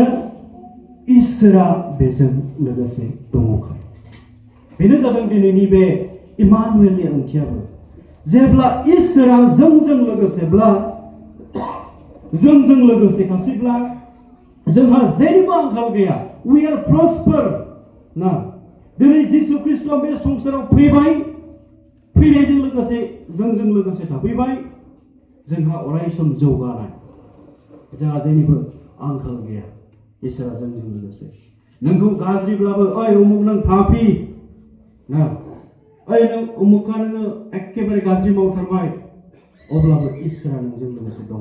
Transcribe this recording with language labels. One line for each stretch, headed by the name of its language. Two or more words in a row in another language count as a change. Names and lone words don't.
Bodo: इसोरा बेजों लोगोसे दङखाय। बेनो जादों दिनैनि बे इमानुएलनि ओंथियाबो। जेब्ला इसोरा जोंजों लोगोसेब्ला, जोंजों लोगोसेखासैब्ला जोंहा जेनिबो आंखाल गैया।
English: We are prosper ना।
Bodo: दिनै जिसु ख्रीष्टआ बे संसाराव फैबाय, फैनायजों लोगोसे जोंजों लोगोसे थाफैबाय। जोंहा अरायसम जौगानाय, जोंहा जेनिबो आंखाल गैया। इसोरा जोंजों लोगोसे। नोंखौ गाज्रिब्लाबो, ओइ उमुक नों पापी ना, ओइ नों उमुका नोङो एखेबारे गाज्रि मावथारबाय, अब्लाबो इसोरा नोंजों लोगोसे दङ।